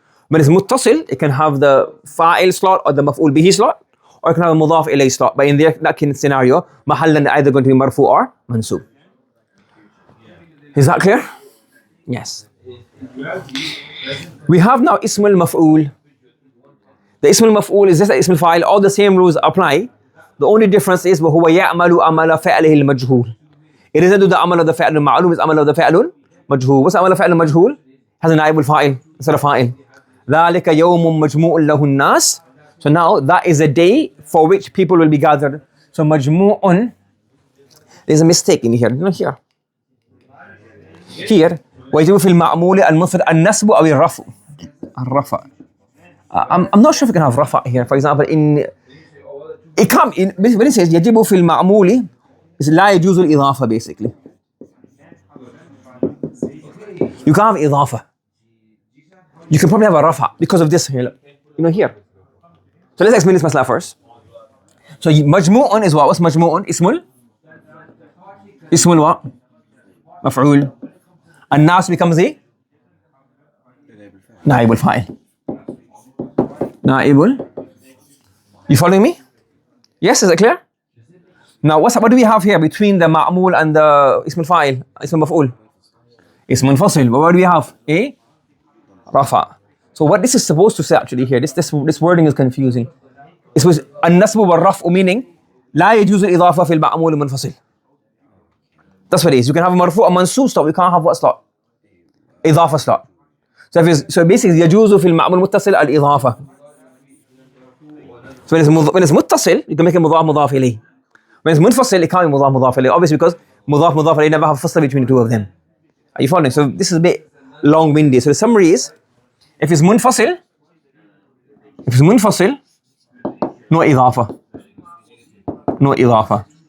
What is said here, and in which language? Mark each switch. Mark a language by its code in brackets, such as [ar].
[en] When it's muttasil, it can have the fa'il slot or the maf'ul bihi slot, or it can have a mudaf ilayh slot. But in that scenario, mahallan is either going to be marfu or mansoob. Is that clear? Yes. We have now ism al-maf'ul. The ism al-maf'ul is just like ism al-fa'il. All the same rules apply. The only difference is [ar] وَهُوَ يَعْمَلُ أَمَلَ فَعْلِهِ الْمَجْهُولِ. [en] It doesn't do the amal of the fa'il al-ma'lum, it's amal of the fa'il al-majhul. What's amal of fa'il al-majhul? Has a naib al-fa'il instead of fa'il. [ar] ذَلِكَ يَوْمٌ مَجْمُوءٌ لَهُ النَّاسِ. [en] So now that is a day for which people will be gathered. So majmu'un, there's a mistake in here. Not here. [ar] Here, ويجب في المعمول المفرد النسب أو الرفع. الرفع. [en] I'm not sure if we can have rafa here. For example, it can't. When it says [ar] يجب في المعمول, it's لا يجوز الإضافة basically. [en] You can't have إضافة. You can probably have a rafa because of this here. Look. Here. So let's explain this masala first. So majmu'un is what? What's majmu'un? Ismul what? Maf'ul. An-Nas becomes the naib al-fa'il. Naibul. You following me? Yes, is it clear? Now what do we have here between the ma'mul and the ism al-fa'il, ism al-maf'ul? Ism al-fasil. But what do we have? A rafa. So what this is supposed to say actually here, this wording is confusing. It's with [ar] an-nasbu wal-raf'u meaning لا يجوز الإضافة في المعمول المنفصل. [en] That's what it is. You can have a marfu' a mansoob slot. We can't have what slot? إضافة slot. So basically [ar] يجوز في المعمول المتصل الإضافة. [en] So when it's muttasil, you can make it mudaf ilayh. When it's munfasil, it can't be mudaf ilayh. Obviously because mudaf ilayh never have fasl between the two of them. Are you following? So this is a bit long-winded. So the summary is, if it's munfasil, no idafa. No idafa.